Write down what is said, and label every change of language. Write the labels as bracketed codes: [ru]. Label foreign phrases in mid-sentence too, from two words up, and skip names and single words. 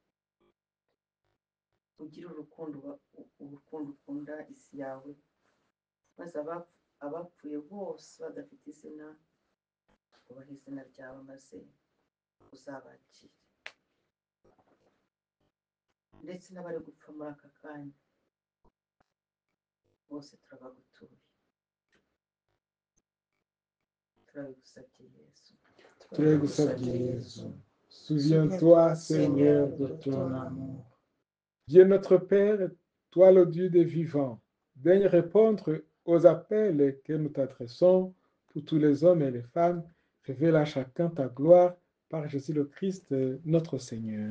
[rw] ugire urukundo ukunda isi yawe, maze abapfuye bose badafite izina ubahe izina ryawe, maze uzabakire. Ndetse n'abari gupfa muri aka kanya bose turabagutuye, turabigusabye Yesu. Turagusabye Yesu. [fr] Souviens-toi, Seigneur, de ton amour. Dieu notre Père, toi le Dieu des vivants, daigne répondre aux appels que nous t'adressons pour tous les hommes et les femmes. Révèle à chacun ta gloire par Jésus le Christ, notre Seigneur.